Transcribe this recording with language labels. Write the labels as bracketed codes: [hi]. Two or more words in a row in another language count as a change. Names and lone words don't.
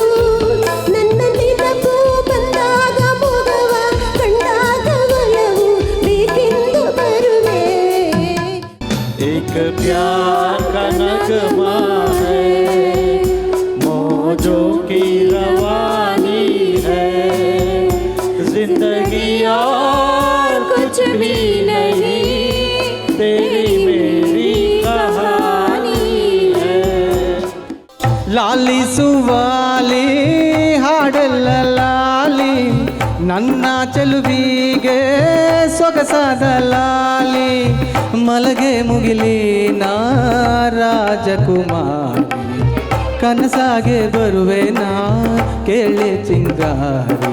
[kn] ನನ್ನ ನೆನಪು ಬಂದಾಗ ಮೊಗವ ಕಂಡಾಗ ಒಲವು ಬೇಕೆಂದು ಬರುವೆ. [hi] एक प्यार का नगमा है, मौजों की रवानी है, जिंदगी और कुछ भी नहीं, तेरी मेरी कहानी है. [kn] ಲಾಲಿಸುವಾಲಿ ಹಾಡೆಲ್ಲ ಲಾಲಿ, ನನ್ನ ಚೆಲುವಿಗೆ ಸೊಗಸಾದ ಲಾಲಿ. ಮಲಗೆ ಮುಗಿಲಿನ ರಾಜಕುಮಾರಿ, ಕನಸಾಗೆ ಬರುವೆ ನಾ ಕೇಳೆ ಚಿಂಗಾರಿ.